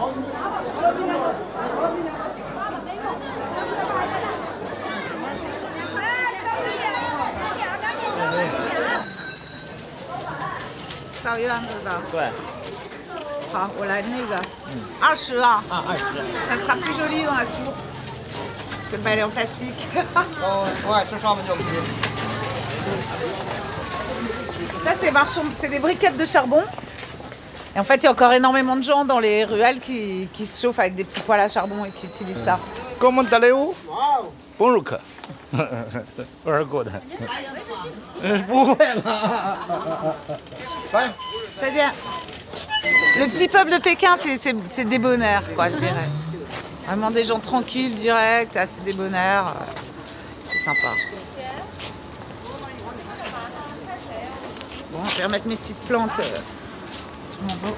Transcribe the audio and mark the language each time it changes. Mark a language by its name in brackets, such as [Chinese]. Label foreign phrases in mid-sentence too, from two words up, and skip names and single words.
[Chinese] 少一两个的。对。好，我来那个，20啊。啊，20。 [French] Ça sera plus joli dans la cour que le balai en plastique. [Chinese] 我爱吃双门酒皮。 [French] Ça, c'est des briquettes de charbon. Et en fait, il y a encore énormément de gens dans les ruelles qui se chauffent avec des petits poêles à charbon et qui utilisent ça. Comment allez-vous? Bonjour. [English] Very good. [French] C'est-à-dire, le petit peuple de Pékin, c'est débonnaire, quoi, je dirais. Vraiment des gens tranquilles, directs, assez débonnaires. C'est sympa. Bon, je vais remettre mes petites plantes sur mon dos.